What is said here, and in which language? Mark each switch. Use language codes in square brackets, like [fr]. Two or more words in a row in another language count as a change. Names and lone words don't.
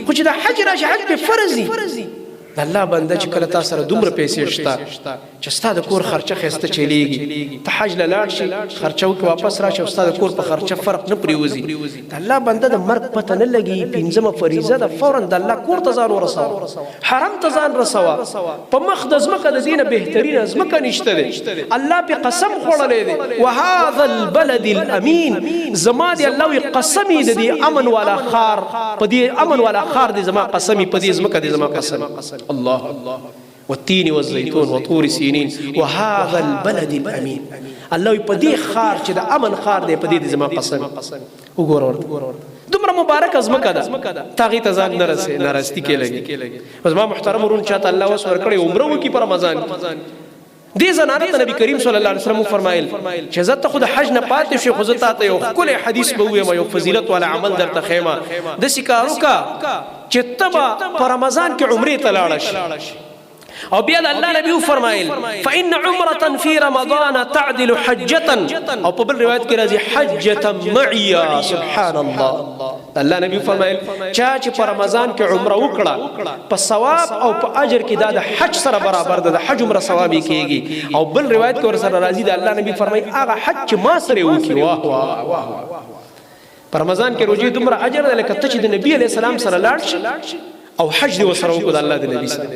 [ps] خو چې دا حج راشي، حج پې فرض دي. د الله بنده چې کله تا سره دومره پیسې شته چې ستا د کور خرچه ښایسته چلیږي، ته حج له لاړ شي، خرچه وکړې، واپس راشي او ستا د کور په خرچه فرق نه پرېوځي. د الله بنده د مرګ پته نه لګي. پنځمه فریضه ده، فورا د الله کور ته ځان ورسوه، حرم ته ځان رسوه. په مخ د ځمکه د دې نه بهترینه ځمکه نشته دی. الله پې قسم خوړلی دی، [ar] وهذا البلد الامین، [ps] زما دی الله وي قسم یې د دې امن والا ښار، په دې امن والا ښار دی زما قسم، په دې ځمکه دی زما قسم. [ar] الله والتين والزيتون وطور سينين وهذا البلد الامين. [ps] الله په دې ښار چې د امن ښار دی، په دې زما قسم. وګوره دومره مبارک ازمکه ده، تاغې ته ځان نه راستی کې لګي. بس ما محترم ورون چاته الله وس ورکړی عمره وکړي په رمضان کې. دې زنانه ته نبی کریم [ar] صلی الله علیه وسلم [ps] فرمایل چې زه ته خو د حج نه پاتې شوې، خو زه تا ته یو ښکلی حدیث به ووایم، یو فضیلت والا عمل درته ښیم. داسې کار وکړه چې ته به په رمضان کې عمرې ته لاړه شي. او بیا الله نبی فرمایل [ar] فإن عمرة في رمضان تعدل حجة، [ps] او په بل روایت کې راځي [ar] حجة معي. سبحان الله. [ps] الله نبی فرمایل چا چې په رمضان کې عمره وکړه، په ثواب او په اجر کې دا د حج سره برابر ده، د حج عمره ثواب کېږي. او بل روایت کې ورسره راځي د الله نبی فرمایي هغه حج چې ما سره وکړي. واه واه واه. په رمضان کې روزي دومره اجر ده لکه ته چې د نبی [ar] علیه السلام [ps] سره لاړ شي او حج دی وسره وکړو د الله د نبی سره.